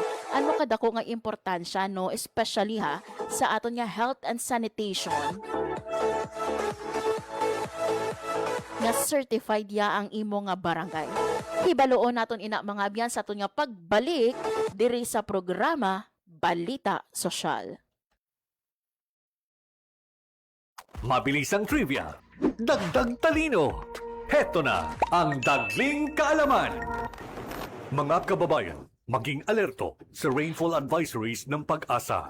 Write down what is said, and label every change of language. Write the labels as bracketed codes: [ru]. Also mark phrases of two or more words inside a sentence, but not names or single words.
[hil] Ano kadako nga importansya no, especially ha sa aton nga [en] health and sanitation [hil] nga certified ya ang imo nga barangay. Hibaloon naton ina mga biyan sa aton nga pagbalik diri sa programa Balita Sosyal. [tl] Mabilisang trivia, dagdag talino. Heto na ang Dagling Kaalaman. Mga kababayan, maging alerto sa rainfall advisories ng Pag-asa.